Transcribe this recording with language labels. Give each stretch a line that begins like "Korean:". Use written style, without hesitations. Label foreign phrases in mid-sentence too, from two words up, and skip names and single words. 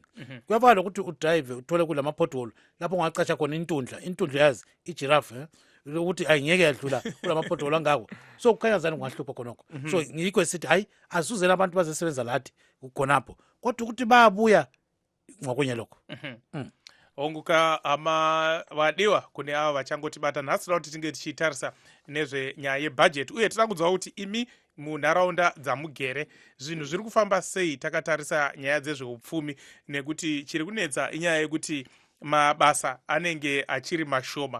North Ndebele: Kuyafana ukuthi udrive uthole kulama pothole lapho ungaqasha khona intundla yazi ijiraffe ukuthi ayingeke yadlula kulama pothole angako. So kukhanya zani kungahlupha khonokho. So ngikho esithi hayi asuzela abantu bazesebenza lathi khonapho. Kodwa ukuthi bayabuya ngokunye lokho.
Shona: Onguka vadiwa kune ava vachangotibata nhasi kuti tinge tichitarisa nezvenyaya yebhajeti uye tinoda kuziva kuti imi munharaunda dzamugere zvinhu zviri kufamba sei takatarisa nyaya dzezveupfumi, nekuti chiri kunetsa inyaya yekuti mabasa anenge achiri mashoma.